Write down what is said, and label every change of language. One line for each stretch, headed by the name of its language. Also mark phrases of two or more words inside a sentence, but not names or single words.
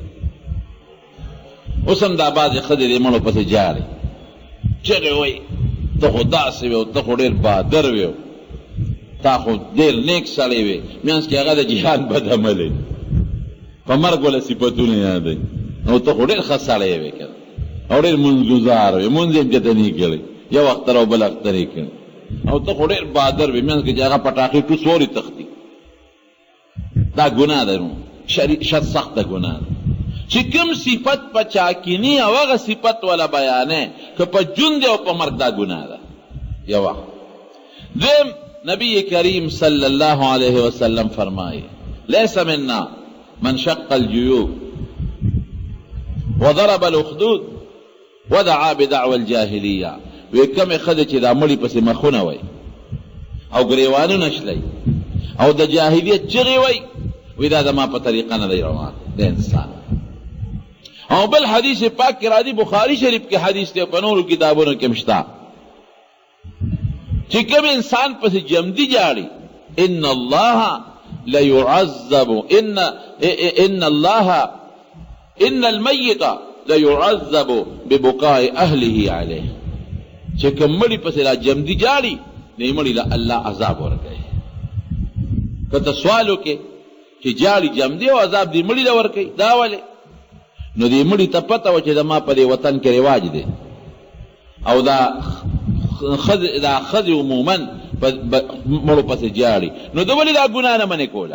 Pashto: اوس هم دا بعضې ښځې د مړو پسې جاړي چغې وایي ته خو داسې وې او ته خو ډېر بهادر وې تا خو ډېر نیک سړی وې منځ کې هغه د جهاد بد عملی په مرګ وله صفتونه یادوي او ته خو ډېر ښه سړی وې که او ډېر منځګزار وې مونځ یې هم چېرته نه کړی یو اختر او بل اختر یې کړی او ته خو ډېر بهادر وې منځ کې چې هغه پټاخې ټوس ورې تښتي. دا ګناه ده نو شریعت سخته ګناه ده چې کوم صفت په چا کې ني او هغه صفت وله بیانې که په ژوند او په مرګ دا ګناه ده. یو وخت دویم
Arabic: نبی کریم صلی اللہ علیہ وسلم فرمائے لیس منا من شق الجیوب وضرب الاخدود ودعا بدعوى الجاهلیہ.
Pashto: وی کم ښځې چې دا مړي پسې مخونه وی او ګریوانونه شلی او د جاهلیت چغې وی وی دا زما په طریقه نه دی روان د انسان. او بل حدیث پاک کې راځي بخاری شریف کې حدیث دی په نورو کتابونو کې هم شته چې کوم انسان پسې جمدي جاړي
Arabic: ان الله ليعذب ان الميت ليعذب ببكاء اهله عليه.
Pashto: چې کوم مړي پسې را جمدي جاړي نه مړي له الله عذاب ورکوي. که ته سوال وکړې چې جاړي جمدي او عذاب دې مړي له ورکوي دا ولې نو دې مړي ته پته وه چې زما په دې وطن کې رواج دی او دا ښځې عموما مړو پسې جاړي نو ده ولې دا ګناه نه منې کوله؟